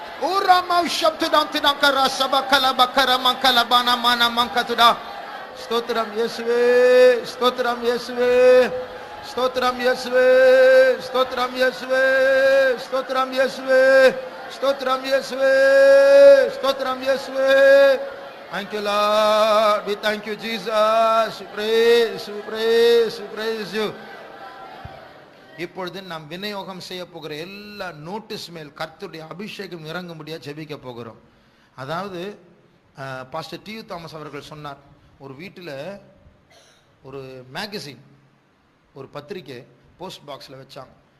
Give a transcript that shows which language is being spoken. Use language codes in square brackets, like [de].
[ta] ஓராமாவ் ஷப்துதாம் தினகரா சபகல பக்கர மங்கல பனமான மங்கதுடா. ஸ்தோத்திரம் இயேசுவே, ஸ்தோத்திரம் இயேசுவே, ஸ்தோத்திரம் இயேசுவே, ஸ்தோத்திரம் இயேசுவே, ஸ்தோத்திரம் இயேசுவே, ஸ்தோத்திரம் இயேசுவே, ஸ்தோத்திரம் இயேசுவே. [en] Thank you Lord, we thank you Jesus, we praise, we praise, we praise you. [ta] இப்பொழுது நாம் விநியோகம் செய்ய போகிற எல்லா நோட்டீஸ் மேல் கர்த்தருடைய அபிஷேகம் இறங்கும்படியா ஜெபிக்க போகிறோம். அதாவது பாஸ்டர் டி தாமஸ் அவர்கள் சொன்னார், ஒரு வீட்டில் ஒரு மேகசின், ஒரு பத்திரிக்கை போஸ்ட் பாக்ஸில் வச்சாங்க.